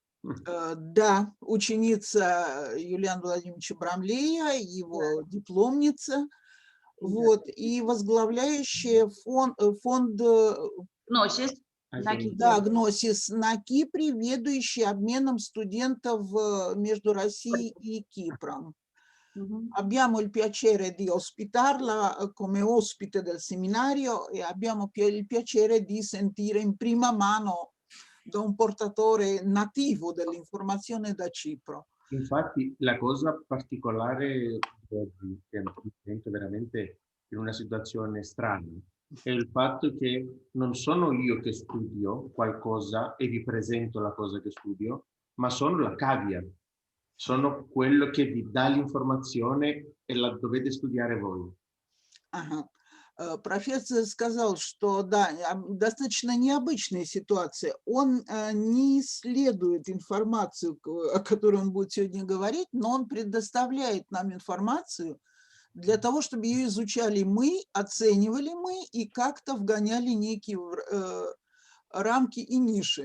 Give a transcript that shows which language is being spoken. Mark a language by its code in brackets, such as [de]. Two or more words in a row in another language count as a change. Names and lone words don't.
[ru] Да, ученица Юлиана Владимировича Брамлея, его дипломница, вот, и возглавляющая фонд Гносис да, Гносис на Кипре, ведущий обменом студентов между Россией и Кипром. [it] Abbiamo il piacere di ospitarla come ospite del seminario e abbiamo il piacere di sentire in prima mano da un portatore nativo dell'informazione da Cipro. Infatti la cosa particolare che mi sento veramente in una situazione strana è il fatto che non sono io che studio qualcosa e vi presento la cosa che studio, ma sono la cavia, sono quello che vi dà l'informazione e la dovete studiare voi. [ru] Ага. Профессор сказал, что да, достаточно необычная ситуация. Он не исследует информацию, о которой он будет сегодня говорить, но он предоставляет нам информацию для того, чтобы ее изучали мы, оценивали мы и как-то вгоняли некие рамки и ниши.